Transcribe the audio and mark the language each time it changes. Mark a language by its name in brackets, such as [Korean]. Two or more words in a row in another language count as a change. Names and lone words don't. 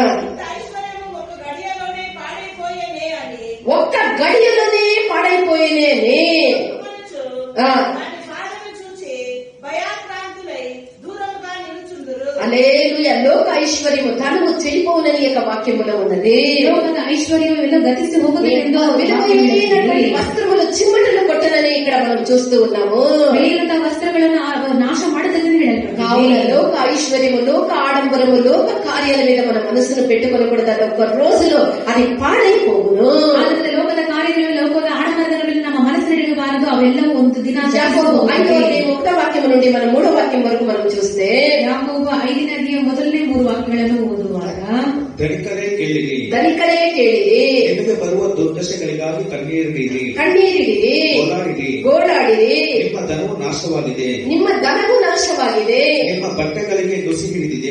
[Telugu] ఇంత ఐశ్వర్యము ఒక గడియలోనే పాడైపోయేనే అని ఒక్క గడియలోనే పాడైపోయేనే అనుకొనుచు ఆ. దాని బాధను చూచి భయాక్రాంతులై దూరముగా నిలుచుందురు. హల్లెలూయా. లోక ఐశ్వర్యము తనము చెడిపోవునని యొక్క వాక్యములో ఉన్నది. [Kannada] ಲೋಕದ ಐಶ್ವರ್ಯವೆಲ್ಲ ಗತಿಸಿ ಹೋಗುತ್ತದೆ ಎಂದು [Telugu] విలువైనటువంటి వస్త్రములు చిమ్మటలు కొట్టనని ఇక్కడ మనం చూస్తూ ఉన్నాము. [Kannada] ಬೆಳೆಯುವಂತಹ ವಸ್ತ್ರಗಳನ್ನು ನಾಶ ಮಾಡುತ್ತದೆ [Telugu] కావున లోక ఐశ్వర్యము, లోక ఆడంబరము, లోక కార్యాల మీద మన మనసును పెట్టుకొనకూడదు. అది ఒక్క రోజులో అది పాడైపోవును. [Kannada] ಆದರೆ ಲೋಕದ ಕಾರ್ಯಗಳು ಲೋಕದ ಆಡಂಬರದ ಮೇಲೆ ನಮ್ಮ ಮನಸ್ಸಿನಡೆಯಬಾರದು. ಅವೆಲ್ಲವೂ ಒಂದು ದಿನ [Telugu] యాకోబు 5వ వాక్యం నుండి మనం 3వ వాక్యం వరకు మనం చూస్తే [Kannada] ಯಾಕೋಬ 5ನೇ ಅಧ್ಯಾಯ ಮೊದಲನೇ 3 ವಾಕ್ಯಗಳನ್ನು ಓದುವಾಗ ಧನಿಕರೇ ಕೇಳಿರಿ, ಧನಿಕರೇ ಕೇಳಿರಿ, ನಿಮಗೆ ಬರುವ ದುರ್ದಶೆಗಳಿಗಾಗಿ ಕಣ್ಣೀರಿಡಿರಿ, ಗೋಳಾಡಿರಿ, ನಿಮ್ಮ ಧನವು ನಾಶವಾಗಿದೆ, ನಿಮ್ಮ ಧನವು ನಾಶವಾಗಿದೆ, ನಿಮ್ಮ ಬಟ್ಟೆಗಳಿಗೆ ನುಸಿ ಹಿಡಿದಿದೆ,